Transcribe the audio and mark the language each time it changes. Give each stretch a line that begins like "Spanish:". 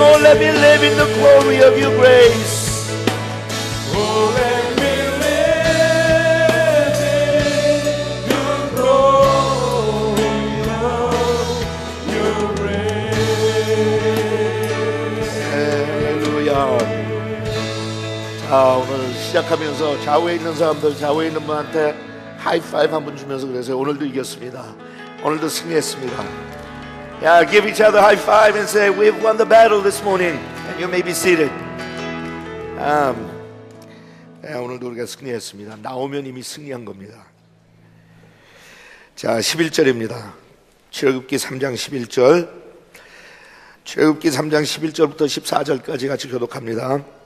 English: Oh, let me live in the glory of your grace. Oh, let me live in the glory of your grace.
Korean: 할렐루야. 자, 오늘 시작하면서 좌우에 있는 사람들, 좌우에 있는 분한테 하이파이브 한 번 주면서 그래서 오늘도 이겼습니다. 오늘도 승리했습니다.
English: Yeah, give each other high five and say we've won the battle this morning. And you may be seated.
Korean: 오늘도 우리가 승리했습니다. 나오면 이미 승리한 겁니다. 자, 11절입니다. 출애굽기 3장 11절. 출애굽기 3장 11절부터 14절까지 같이 교독합니다.